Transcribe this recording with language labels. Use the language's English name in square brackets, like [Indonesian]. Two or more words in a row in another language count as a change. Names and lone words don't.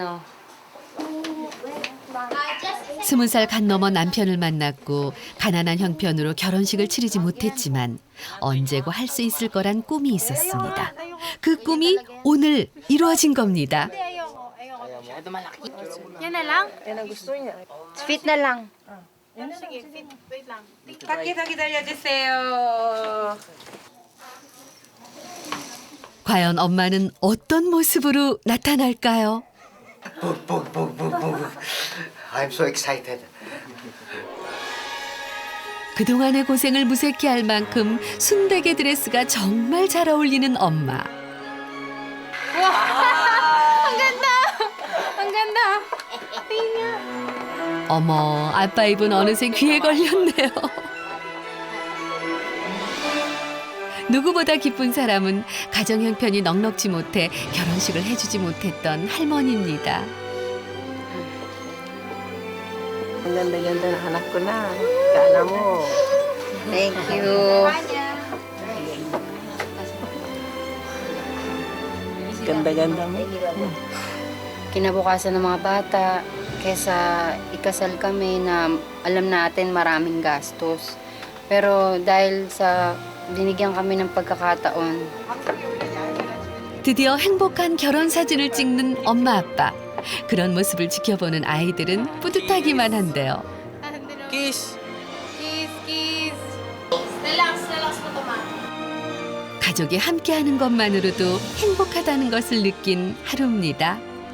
[Korean] 20살 간 넘어 남편을 만났고 가난한 형편으로 결혼식을 치르지 못했지만 언제고 할 수 있을 거란 꿈이 있었습니다. 그 꿈이 오늘 이루어진 겁니다. [Filipino] yan na lang. Yan ang gusto niya. fit na lang. Sige, wait lang. [Korean] 밖에서 기다려주세요. 과연 엄마는 어떤 모습으로 나타날까요? [English] I'm so excited. [Korean] 그동안의 고생을 무색해 할 만큼 순백의 드레스가 정말 잘 어울리는 엄마. [Filipino] Ang ganda! Ang ganda! [Korean] 어머, 아빠 입은 어느새 귀에 걸렸네요. 누구보다 기쁜 사람은 가정 형편이 넉넉지 못해 결혼식을 해주지 못했던 할머니입니다. [Filipino] Ang ganda-ganda ng anak ko na. Kana mo. [English] Thank you. [Filipino] Ganda-ganda mo. Kinabukasan ng mga bata, kesa ikasal kami na alam natin maraming gastos. Pero dahil sa binigyan kami ng pagkakataon, [Korean] 드디어 행복한 결혼 사진을 찍는 엄마 아빠. 그런 모습을 지켜보는 아이들은 뿌듯하기만 한데요. [English] Kiss! Kiss, kiss. [Filipino] Relax mo to, ma. [Korean] 가족이 함께하는 것만으로도 행복하다는 것을 느낀 하루입니다.